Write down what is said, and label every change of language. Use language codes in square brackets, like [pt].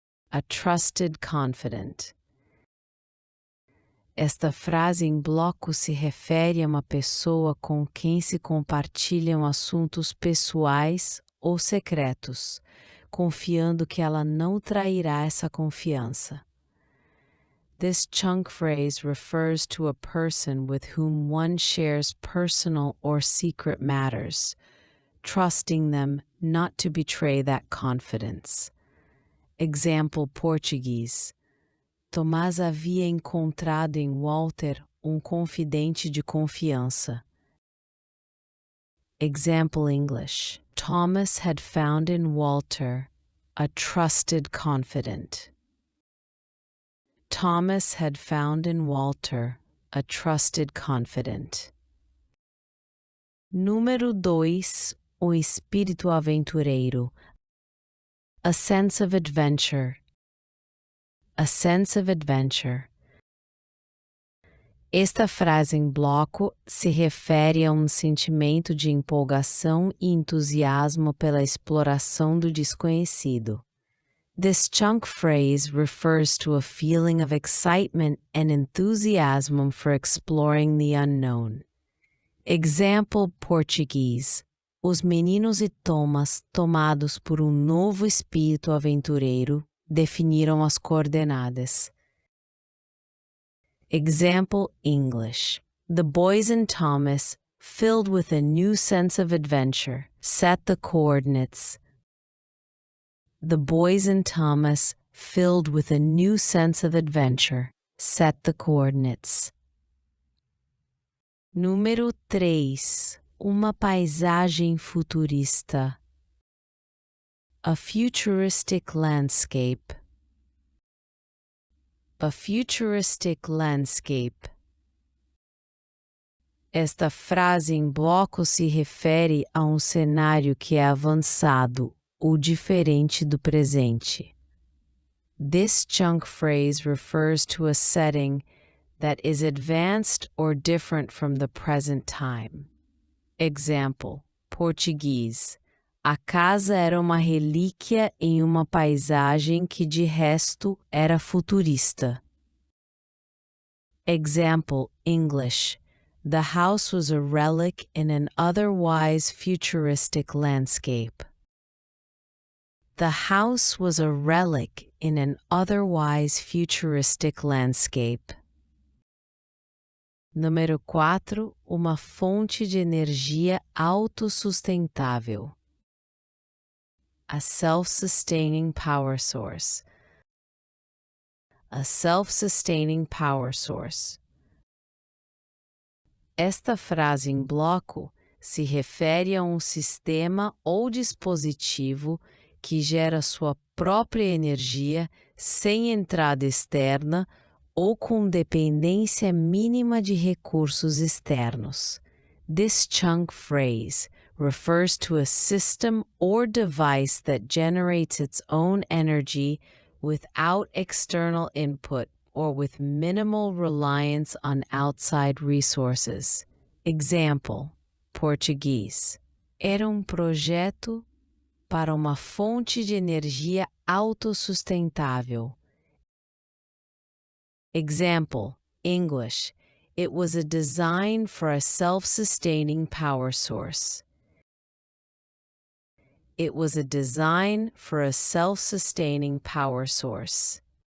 [en] A trusted confidant. [pt] Esta frase em bloco se refere a uma pessoa com quem se compartilham assuntos pessoais ou secretos, confiando que ela não trairá essa confiança. [en] This chunk phrase refers to a person with whom one shares personal or secret matters, trusting them not to betray that confidence. Example Português. [pt] Tomás havia encontrado em Walter confidente de confiança. [en] Example English. Thomas had found in Walter a trusted confidant. Thomas had found in Walter a trusted confidant. [pt] Número 2. [en] O espírito aventureiro. A sense of adventure. A sense of adventure. [pt] Esta frase em bloco se refere a sentimento de empolgação e entusiasmo pela exploração do desconhecido. [en] This chunk phrase refers to a feeling of excitement and enthusiasm for exploring the unknown. [pt] Example português. Os meninos e Thomas, tomados por novo espírito aventureiro, definiram as coordenadas. [en] Example English. The boys and Thomas, filled with a new sense of adventure, set the coordinates. The boys and Thomas, filled with a new sense of adventure, set the coordinates. [pt] Número 3. Uma paisagem futurista. A futuristic landscape. [en] A futuristic landscape. [pt] Esta frase em bloco se refere a cenário que é avançado ou diferente do presente. [en] This chunk phrase refers to a setting that is advanced or different from the present time. Example, português. [pt] A casa era uma relíquia em uma paisagem que de resto era futurista. [en] Example, English. The house was a relic in an otherwise futuristic landscape. The house was a relic in an otherwise futuristic landscape. [pt] Número 4. Uma fonte de energia autossustentável. [en] A self-sustaining power source. A self-sustaining power source. [pt] Esta frase em bloco se refere a sistema ou dispositivo que gera sua própria energia sem entrada externa ou com dependência mínima de recursos externos. [en] This chunk phrase refers to a system or device that generates its own energy without external input or with minimal reliance on outside resources. Example, português. [pt] Era projeto para uma fonte de energia autossustentável. [en] Example, English. It was a design for a self-sustaining power source. It was a design for a self-sustaining power source.